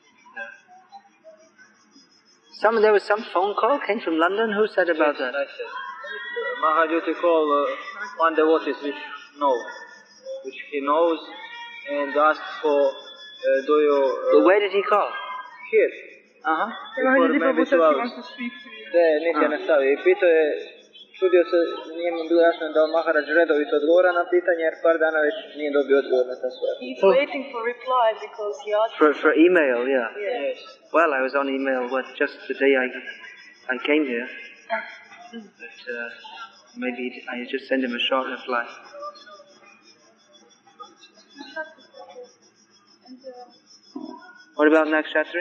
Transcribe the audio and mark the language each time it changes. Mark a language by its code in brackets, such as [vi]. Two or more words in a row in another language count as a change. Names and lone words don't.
[en] There was some phone call came from London. Who said about that? I said. Mahajyoti called one devotee which he knows, and asked for, do you... Where did he call? Here. Mahajyoti Prabhu wants to speak to you. [hr] Nitya nastavi. I pitao je, čudio se, nije mi bilo jasno da Maharaj redovito odgovara na pitanje, jer par dana već nije dobio odgovor na ta svoja. [en] He's waiting for reply because he asked... For email, yeah. Yes. Well, I was on email just the day I came here. But maybe I just send him a short reply. What about Nakshatri?